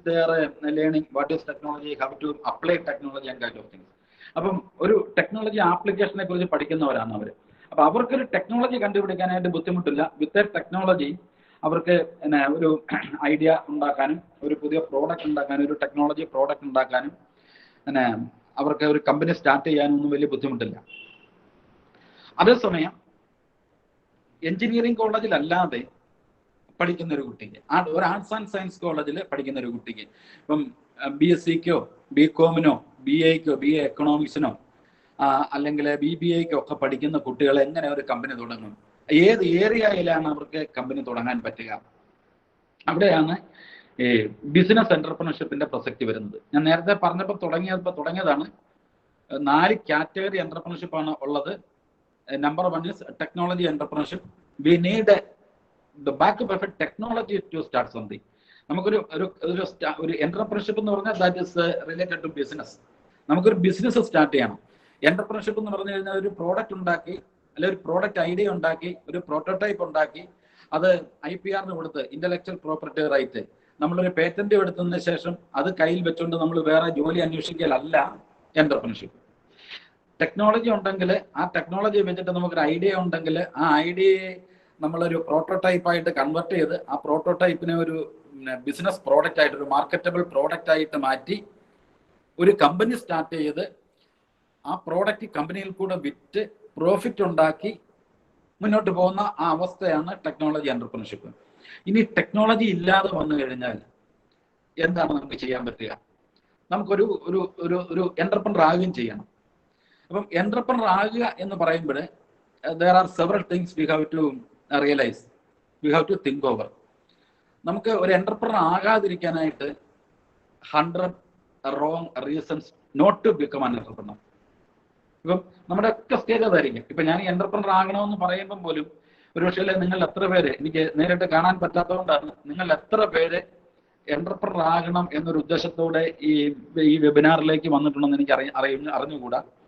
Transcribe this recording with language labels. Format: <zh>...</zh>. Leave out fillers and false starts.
<en>They are learning what is technology, how to apply technology and kind of things.</en> <ml>അപ്പം ഒരു technology ആപ്ലിക്കേഷനെ കുറിച്ച് പഠിക്കുന്നവരാണ് അവർ. അപ്പൊ അവർക്കൊരു ടെക്നോളജി കണ്ടുപിടിക്കാനായിട്ട് ബുദ്ധിമുട്ടില്ല.</ml> <en>with technology</en> <ml>അവർക്ക് ഒരു ഐഡിയ ഉണ്ടാക്കാനും ഒരു പുതിയ പ്രോഡക്റ്റ് ഉണ്ടാക്കാനും ഒരു ടെക്നോളജി പ്രോഡക്റ്റ് ഉണ്ടാക്കാനും അവർക്ക് ഒരു കമ്പനി സ്റ്റാർട്ട് ചെയ്യാനും ഒന്നും വലിയ ബുദ്ധിമുട്ടില്ല. അതേസമയം എഞ്ചിനീയറിംഗ് കോളേജിലല്ലാതെ പഠിക്കുന്ന ഒരു കുട്ടിക്ക്, ഒരു ആർട്സ് ആൻഡ് സയൻസ് കോളേജിൽ പഠിക്കുന്ന ഒരു കുട്ടിക്ക്, ഇപ്പം BSCക്കോ BComനോ BAക്കോ BA എക്കണോമിക്സിനോ അല്ലെങ്കിൽ BBAക്കോ ഒക്കെ പഠിക്കുന്ന കുട്ടികൾ എങ്ങനെ ഒരു കമ്പനി തുടങ്ങും, ഏത് ഏരിയയിലാണ് അവർക്ക് കമ്പനി തുടങ്ങാൻ പറ്റുക? അവിടെയാണ് ഈ ബിസിനസ് എന്റർപ്രണർഷിപ്പിന്റെ പ്രസക്തി വരുന്നത്. ഞാൻ നേരത്തെ പറഞ്ഞപ്പോൾ തുടങ്ങിയതാണ് 4 കാറ്റഗറി എന്റർപ്രണർഷിപ്പ് ആണ് ഉള്ളത്.</ml> <en>Number 1 is technology entrepreneurship. We need the backup of a technology to start something.</en> <ml>നമുക്കൊരു ഒരു എന്റർപ്രണർഷിപ്പ് എന്ന് പറഞ്ഞാൽ</ml> <en>That is related to business.</en> <ml>നമുക്കൊരു ബിസിനസ് സ്റ്റാർട്ട് ചെയ്യണം. എന്റർപ്രണർഷിപ്പ് എന്ന് പറഞ്ഞു കഴിഞ്ഞാൽ ഒരു പ്രോഡക്റ്റ് ഉണ്ടാക്കി, അല്ലെങ്കിൽ ഒരു പ്രോഡക്റ്റ് ഐഡിയ ഉണ്ടാക്കി, ഒരു പ്രോട്ടോടൈപ്പ് ഉണ്ടാക്കി, അത് IPR കൊടുത്ത്, ഇന്റലക്ച്വൽ പ്രോപ്പർട്ടി റൈറ്റ്, നമ്മളൊരു പേറ്റന്റ് എടുത്തതിന് ശേഷം അത് കയ്യിൽ വെച്ചുകൊണ്ട് നമ്മൾ വേറെ ജോലി അന്വേഷിക്കലല്ല എന്റർപ്രണർഷിപ്പ്. ടെക്നോളജി ഉണ്ടെങ്കിൽ ആ ടെക്നോളജി വെച്ചിട്ട് നമുക്കൊരു ഐഡിയ ഉണ്ടെങ്കിൽ ആ ഐഡിയയെ നമ്മളൊരു പ്രോട്ടോടൈപ്പ് ആയിട്ട് കൺവെർട്ട് ചെയ്ത് ആ പ്രോട്ടോടൈപ്പിനെ ഒരു ബിസിനസ് പ്രോഡക്റ്റ് ആയിട്ട്, ഒരു മാർക്കറ്റബിൾ പ്രോഡക്റ്റ് ആയിട്ട് മാറ്റി ഒരു കമ്പനി സ്റ്റാർട്ട് ചെയ്ത് ആ പ്രോഡക്റ്റ് കമ്പനിയിൽ കൂടെ വിറ്റ് പ്രോഫിറ്റ് ഉണ്ടാക്കി മുന്നോട്ട് പോകുന്ന ആ അവസ്ഥയാണ് ടെക്നോളജി എന്റർപ്രണർഷിപ്പ്. ഇനി ടെക്നോളജി ഇല്ലാതെ വന്നു കഴിഞ്ഞാൽ എന്താണ് നമുക്ക് ചെയ്യാൻ പറ്റുക? നമുക്കൊരു ഒരു ഒരു ഒരു എന്റർപ്രണർ ആകുകയും ചെയ്യണം. അപ്പം എന്റർപ്രണർ ആകുക എന്ന് പറയുമ്പോൾ</ml> <en>there are several things we have to realize, we have to think over.</en> <ml>നമുക്ക് ഒരു entrepreneur ആകാതിരിക്കാനായിട്ട്</ml> <en>100 wrong reasons not to become an entrepreneur.</en> <ml>ഇപ്പം നമ്മുടെ ഒക്കെ സ്റ്റേജ് അതായിരിക്കും. ഇപ്പൊ ഞാൻ എന്റർപ്രണർ ആകണമെന്ന് പറയുമ്പം പോലും ഒരു പക്ഷേ നിങ്ങൾ എത്ര പേര്, എനിക്ക് നേരിട്ട് കാണാൻ പറ്റാത്തതുകൊണ്ടാണ്, നിങ്ങൾ എത്ര പേര് എന്റർപ്രണർ ആകണം എന്നൊരു ഉദ്ദേശത്തോടെ ഈ വെബിനാറിലേക്ക് വന്നിട്ടുണ്ടെന്ന് എനിക്ക് അറിഞ്ഞുകൂടാ.</ml>